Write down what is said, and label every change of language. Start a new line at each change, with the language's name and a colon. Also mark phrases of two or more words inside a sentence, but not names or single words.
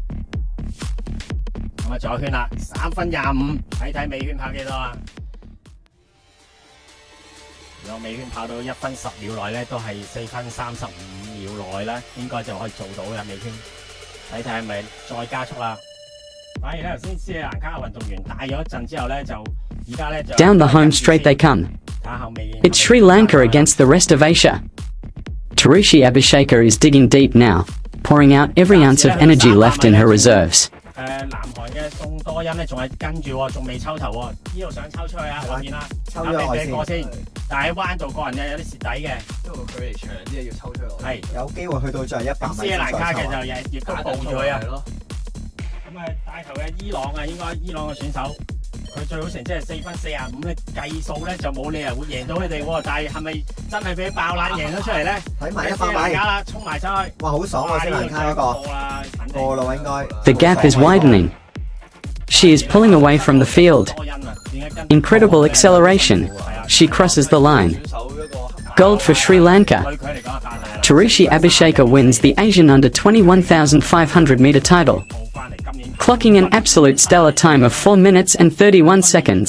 Cantonese: 咁啊，仲有圈啦，3分25，睇睇尾圈跑幾多啊？如果尾圈跑到1分10秒內咧，都係4分35秒內咧，應該就可以做到嘅尾圈。睇睇係咪再加速啦？反而咧頭先斯里蘭卡嘅運動員帶咗一陣之後咧，就而家咧就
English: Down the home straight they come. It's Sri Lanka against the rest of Asia. Tarushi Abhishekar is digging deep now, pouring out every ounce of energy left in her reserves.
Cantonese: 南韓嘅宋多欣咧仲係跟住喎，仲未抽頭喎，呢度想抽出去啊，後面啦，抽咗我先過先，但係喺彎度個人有啲蝕底嘅，因為個距離長啲要抽出嚟。係有機會去到最後100米斯里蘭卡嘅就亦都報住佢啊。咯。咁啊，帶頭嘅伊朗啊，應該伊朗嘅選手，佢最好成績係4分45咧，計數咧就冇理由會贏到佢哋喎。但係係咪真係俾爆冷贏咗出嚟咧？睇埋100米，斯里蘭卡啦，衝埋上去！哇，好爽喎！斯里蘭卡嗰個過啦應該。
English: The gap is widening. She is pulling away from the field. Incredible acceleration. She crosses the line. Gold for Sri Lanka. Tarushi Abhishekar wins the Asian under 21,500 meter title, clocking an absolute stellar time of 4 minutes and 31 seconds.